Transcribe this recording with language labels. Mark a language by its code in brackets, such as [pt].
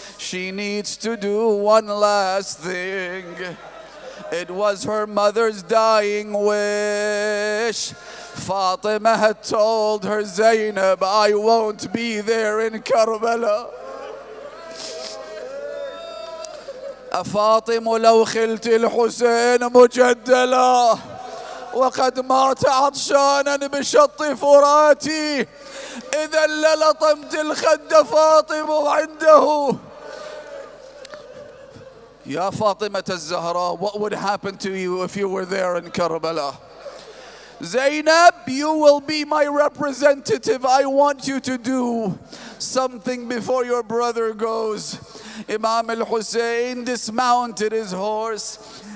[en] She needs to do one last thing. It was her mother's dying wish. Fatima had told her, Zainab, I won't be there in Karbala. [ar] أفاطم لو خلت الحسين مجدلا وقد مات عطشانا بشط فراتي إذا للطمت الخد فاطم عنده. [en] Ya Fatima al-Zahra, what would happen to you if you were there in Karbala? Zainab, you will be my representative. I want you to do something before your brother goes. Imam Hussain dismounted his horse.